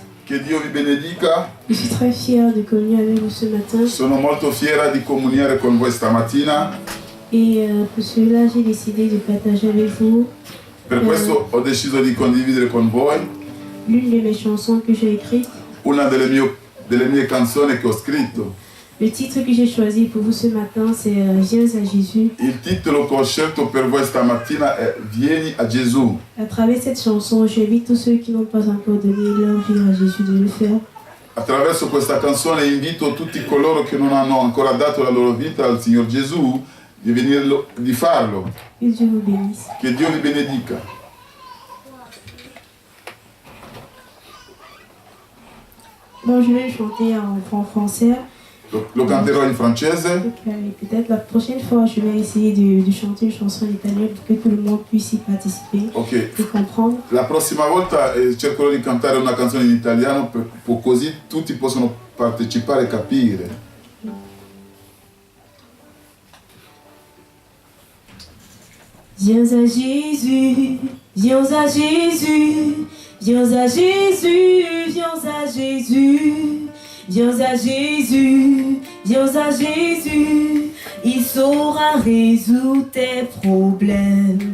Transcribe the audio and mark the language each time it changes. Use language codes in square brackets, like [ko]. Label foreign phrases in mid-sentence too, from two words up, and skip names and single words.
[it] Che Dio vi benedica. [fr] Je suis très fière de communier avec vous ce matin. [it] Sono molto fiera di comunicare con voi stamattina. [fr] Et pour cela, j'ai décidé de partager avec vous [it] Per questo ho deciso di condividere con voi [fr] l'une de mes chansons que j'ai écrites. [it] una delle mie canzoni che ho scritto. [fr] Le titre que j'ai choisi pour vous ce matin, c'est Viens à Jésus. [it] Il titolo che ho scelto per voi stamattina è Vieni a Gesù. [fr] À travers cette chanson, j'invite tous ceux qui n'ont pas encore donné leur vie à Jésus de le faire. [it] Attraverso questa canzone invito tutti coloro che non hanno ancora dato la loro vita al Signor Gesù di farlo. [fr] Que Dieu vous bénisse. [it] Che Dio vi benedica. [fr] Bon, je vais chanter en français. [it] Lo canterò in francese. [fr] Peut-être la prochaine fois, je vais essayer de chanter une chanson en italien pour que tout le monde puisse y participer et comprendre. [it] La prossima volta cercherò di cantare una canzone in italiano così tutti possono partecipare e capire. [fr] Viens à Jésus, viens à Jésus, viens à Jésus, viens à Jésus. Viens à Jésus, viens à Jésus, il saura résoudre tes problèmes.